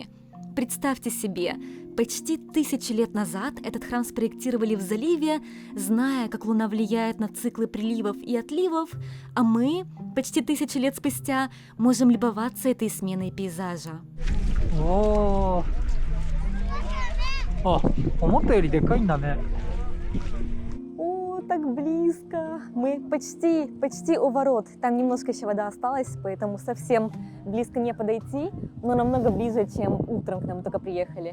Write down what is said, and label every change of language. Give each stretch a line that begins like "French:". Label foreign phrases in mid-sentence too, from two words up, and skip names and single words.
Russian: Представьте себе, почти 1000 лет назад этот храм спроектировали в заливе, зная, как луна влияет на циклы приливов и отливов, а мы, почти 1000 лет спустя, можем любоваться этой сменой пейзажа. О, а,
Japanese: 思ったよりでかいんだね。
Russian: О, так близко. Мы почти у ворот. Там немножко еще вода осталась, поэтому совсем близко не подойти, но намного ближе, чем утром к нам только приехали.